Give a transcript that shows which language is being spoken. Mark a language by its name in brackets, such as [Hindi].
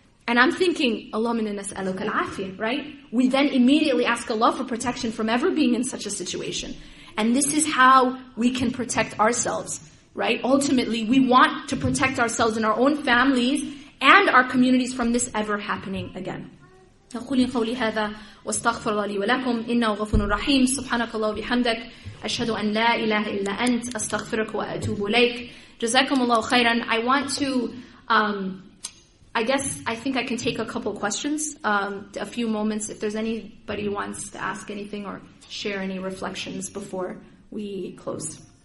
[English] And I'm thinking, [Arabic] Allahumma inna nas'aluka al-afiyah, [English] right? We then immediately ask Allah for protection from ever being in such a situation. And this is how we can protect ourselves. Right? Ultimately, we want to protect ourselves and our own families and our communities from this ever happening again. [Arabic] أقول قولي هذا واستغفر الله لي ولكم إنه غفور رحيم سبحانك الله وبحمدك أشهد أن لا إله إلا أنت أستغفرك وأتوب إليك جزاكم الله خيرا. [English] I want to I think I can take a couple questions, a few moments if there's anybody who wants to ask anything or share any reflections before we close.